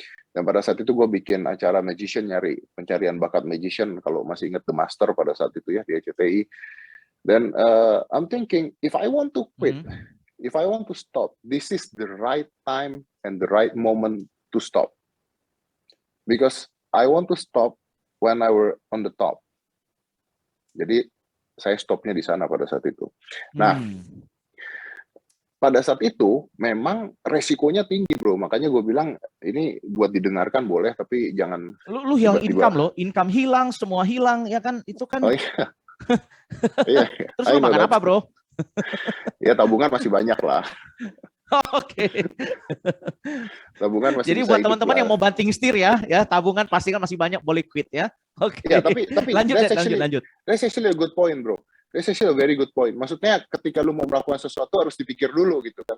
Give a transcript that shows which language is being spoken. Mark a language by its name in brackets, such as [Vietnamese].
[Indonesian] Dan pada saat itu gue bikin acara magician, nyari pencarian bakat magician, kalau masih ingat The Master pada saat itu ya di RCTI. [English] Dan I'm thinking, if I want to quit, if I want to stop, this is the right time and the right moment to stop. Because I want to stop when I were on the top. [Indonesian] Jadi saya stopnya di sana pada saat itu. Nah, pada saat itu memang resikonya tinggi, bro. Makanya gue bilang ini buat didengarkan boleh, tapi jangan. Lu yang income hilang, semua hilang ya kan? Itu kan. Oh iya. Iya. Terus lu makan apa, bro? Ya tabungan masih banyak lah. Oke. Tabungan masih. Jadi buat teman-teman yang mau banting setir ya, tabungan pasti kan masih banyak, boleh quit ya. Oke. Ya, tapi lanjut. [English] That's actually a good point, bro. That's actually a very good point. [Indonesian] Maksudnya ketika lu mau melakukan sesuatu harus dipikir dulu gitu kan.